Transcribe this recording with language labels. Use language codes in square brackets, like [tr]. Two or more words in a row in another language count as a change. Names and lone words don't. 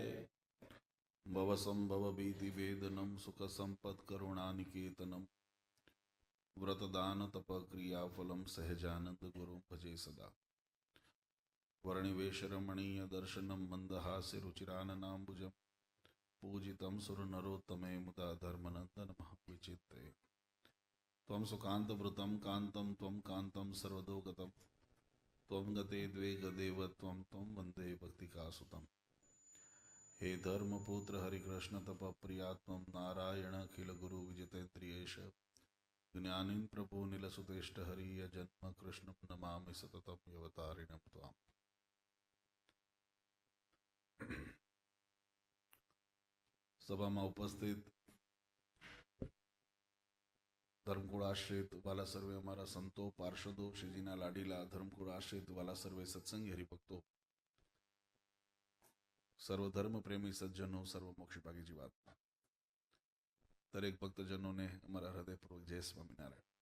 [sa] ભવ સંભવ ભીતિ વેદનમ સુખ સંપત કરુણાનિકેતનમ વ્રતદાન તપ ક્રિયા ફલમ સહેજાનંદ ગુરુ ભજે સદા. વર્ણિવેશ રમણીય દર્શનમ મંદહાસ્ય રુચિરાનનાંબુજમ પૂજિતમ સુર નરોત્તમે મુદા ધર્મનંદન મહાવિચિત્તે ત્વમ સુકાંતવૃતમ કાંતમ ત્વમ કાંતમ સર્વદોગતમ त्वं गते द्वे गदेव त्वं त्वं वंदे भक्तिकासुतम्. हे धर्मपुत्र हरिकृष्ण तप प्रियात्मं नारायण अखिल गुरु विजितेन्द्रियेश ज्ञानीन प्रभु नीलसुतेष्ट हरिय जन्म कृष्ण नमामि सततम अवतारिणं त्वाम्. [gu] સભામાં ઉપસ્થિત ધર્મકુળ આશ્રિત વાલા સર્વે અમારા સંતો પાર્ષદો શ્રીજીના લાડીલા ધર્મકુળ આશ્રિત વાલા સર્વે સત્સંગી હરિભક્તો સર્વધર્મ પ્રેમી સજ્જનો સર્વ મોક્ષપાગી જીવાત્મા દરેક ભક્તજનોને અમારા હૃદયપૂર્વક જય સ્વામિનારાયણ.